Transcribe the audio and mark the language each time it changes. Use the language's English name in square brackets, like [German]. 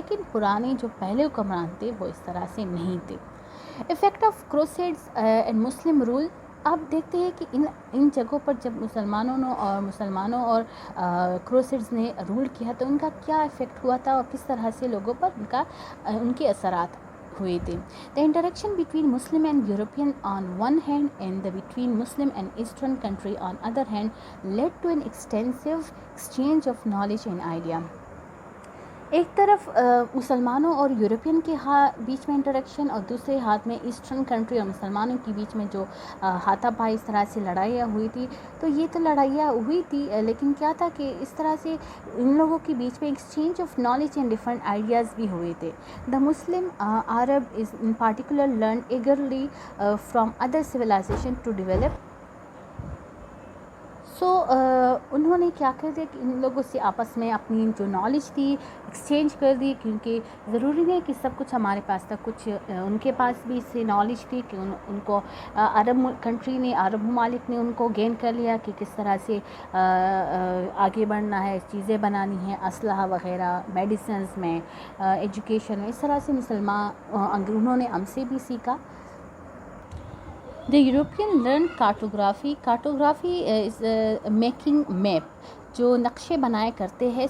[Urdu] لیکن پرانے جو پہلے حکمران تھے وہ اس طرح سے نہیں تھے. [English] Effect of crusades and Muslim role. [Urdu] آپ دیکھتے ہیں کہ ان جگہوں پر جب مسلمانوں اور کروسیڈز نے رول کیا تو ان کا کیا افیکٹ ہوا تھا اور کس طرح سے لوگوں پر ان کے اثرات ہوئے تھے. [English] The interaction between Muslim and European on one hand and the between Muslim and Eastern country on other hand led to an extensive exchange of knowledge and idea. [Urdu] ایک طرف مسلمانوں اور یورپین کے بیچ میں انٹریکشن، اور دوسرے ہاتھ میں ایسٹرن کنٹری اور مسلمانوں کے بیچ میں جو ہاتھا پائی اس طرح سے لڑائیاں ہوئی تھی. تو یہ تو لڑائیاں ہوئی تھی، لیکن کیا تھا کہ اس طرح سے ان لوگوں کے بیچ میں [English] exchange of knowledge and different ideas [Urdu] بھی ہوئے تھے. [English] The Muslim Arab is in particular learn eagerly from other civilisation to develop. [Urdu] سو انہوں نے کیا کر دیا کہ ان لوگوں سے آپس میں اپنی جو نالج تھی ایکسچینج کر دی، کیونکہ ضروری نہیں کہ سب کچھ ہمارے پاس تھا، کچھ ان کے پاس بھی اس سے نالج تھی کہ ان کو عرب کنٹری نے، عرب ممالک نے ان کو گین کر لیا کہ کس طرح سے آگے بڑھنا ہے، چیزیں بنانی ہیں، اسلحہ وغیرہ، میڈیسنز میں، ایجوکیشن میں. اس طرح سے انہوں نے ہم سے بھی سیکھا. [English] The European learned cartography. Cartography is making map, [Urdu] جو نقشے بنایا کرتے ہیں.